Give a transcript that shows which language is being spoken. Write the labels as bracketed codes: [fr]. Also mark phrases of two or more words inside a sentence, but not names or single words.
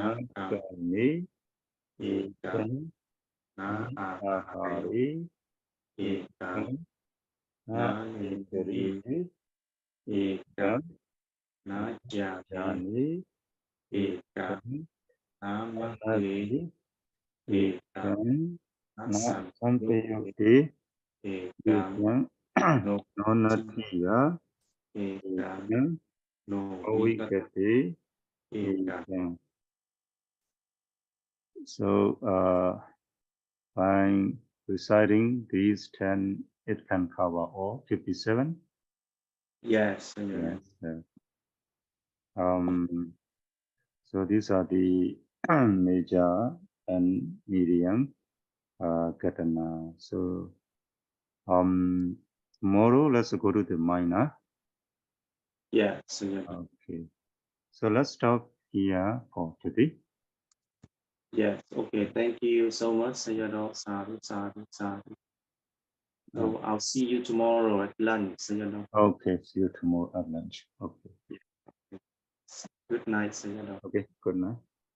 [pi] Kami ekam Ekam na ahari Ahari ekam Ekam na Indriye ekam Ekam na jani Jani ekam Ekam na maki Nati ekam Ekam na Sampayukti ekam Ekam no no nathiya ekam Ekam no Vikati ekam Ekam. [en] So by reciting these 10, it can cover all 57. Yes, Sayadaw. Yes. So these are the major and medium katana. So tomorrow let's go to the minor. Yes, Sayadaw. Okay. So let's stop here for today. Yes. Okay. Thank you so much, Sayadaw. Sadhu, sadhu, sadhu. So I'll see you tomorrow at lunch, Sayadaw. Okay. See you tomorrow at lunch. Okay. Good night, Sayadaw. Okay. Good night.